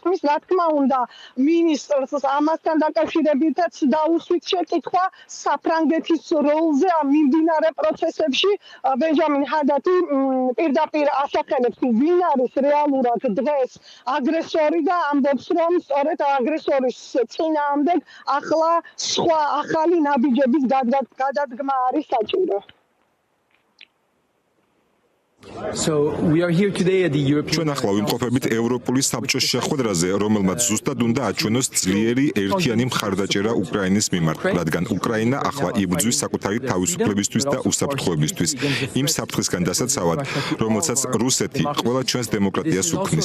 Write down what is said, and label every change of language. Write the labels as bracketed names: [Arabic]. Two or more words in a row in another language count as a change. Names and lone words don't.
[Georgian] რა თქმა უნდა, მინისტრს ამასთან დაკავშირებითაც დაუსვით შეკითხვა საფრანგეთის როლზე ამ მიმდინარე პროცესებში. ბენჯამინ ჰადადი პირდაპირ ასახელებს, ვინ არის რეალურად დღეს აგრესორი და ამბობს, რომ სწორედ აგრესორის წინააღმდეგ ახლა სხვა ახალი ნაბიჯების გადადგმა არის საჭირო. [English] So we are here today at the European [Georgian] ჩვენ ახლა ვიმყოფებით ევროპული საბჭოს შეხვედრაზე, რომელმაც ზუსტად უნდა აჩვენოს ძლიერი ერთიანი მხარდაჭერა უკრაინის მიმართ, რადგან უკრაინა ახლა იბრძვის საკუთარი თავისუფლებისთვის და უსაფრთხოებისთვის, იმ საფრთხისგან დასაცავად, რომელსაც რუსეთი ყველა ჩვენს დემოკრატიას უქმნის.